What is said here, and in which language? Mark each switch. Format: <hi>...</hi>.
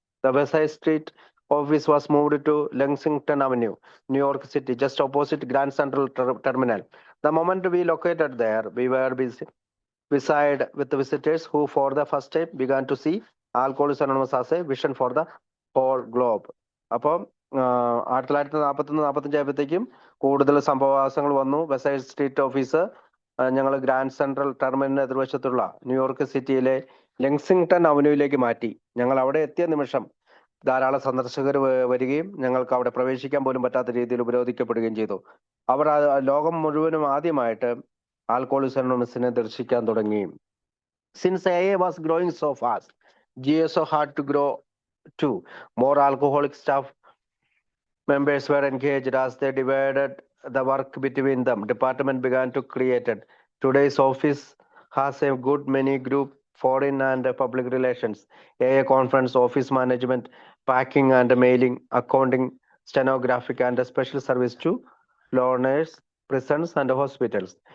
<en>The Westside Street office was moved to Lexington Avenue, New York City, just opposite Grand Central Terminal. The moment we located there, we were beside with the visitors who for the first time began to see Alcoholics Anonymous as a vision for the whole globe.</en> <ml>അപ്പം 1941-45 ആയപ്പോഴത്തേക്കും കൂടുതൽ സംഭവവാസങ്ങൾ വന്നു. വെസൈഡ് street office ഞങ്ങൾ grand central ടെർമിനലിന് എതിർവശത്തുള്ള New York സിറ്റിയിലെ Lexington അവന്യൂവിലേക്ക് മാറ്റി. ഞങ്ങൾ അവിടെ എത്തിയ നിമിഷം ധാരാളം സന്ദർശകർ വരികയും ഞങ്ങൾക്ക് അവിടെ പ്രവേശിക്കാൻ പോലും പറ്റാത്ത രീതിയിൽ ഉപരോധിക്കപ്പെടുകയും ചെയ്തു. അവർ ലോകം മുഴുവനും ആദ്യമായിട്ട് ആൽക്കോഹോളിക്സ് അനോണിമസിനെ ദർശിക്കാൻ തുടങ്ങി.</ml> <en>Since AA was growing so fast, GSO had to grow too. More alcoholic staff members were engaged. As they divided the work between them, department began to create it. Today's office has a good many group, foreign and public relations, AA conference, office management, packing and mailing, accounting, stenographic and special service to loners, prisons and hospitals.</en>